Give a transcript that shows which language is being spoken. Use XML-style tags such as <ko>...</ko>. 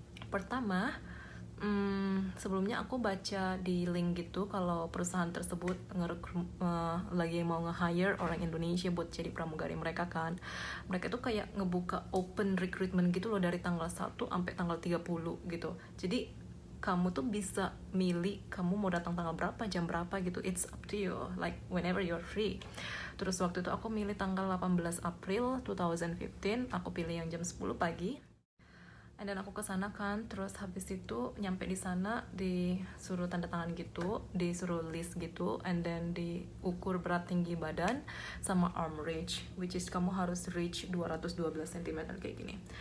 <id>Pertama, sebelumnya aku baca di link gitu kalau perusahaan tersebut lagi mau nge-hire orang Indonesia buat jadi pramugari mereka kan. Mereka tuh kayak ngebuka open recruitment gitu loh dari tanggal 1 sampai tanggal 30 gitu. Jadi kamu tuh bisa milih kamu mau datang tanggal berapa, jam berapa gitu.</id> <en>It's up to you, like whenever you're free.</en> <id>Terus waktu itu aku milih tanggal 18 April 2015. Aku pilih yang jam 10 pagi. And then aku kesana kan, terus habis itu nyampe di sana disuruh tanda tangan gitu, disuruh list gitu, and then diukur berat tinggi badan sama arm reach, which is kamu harus reach 212 cm kayak gini.</id>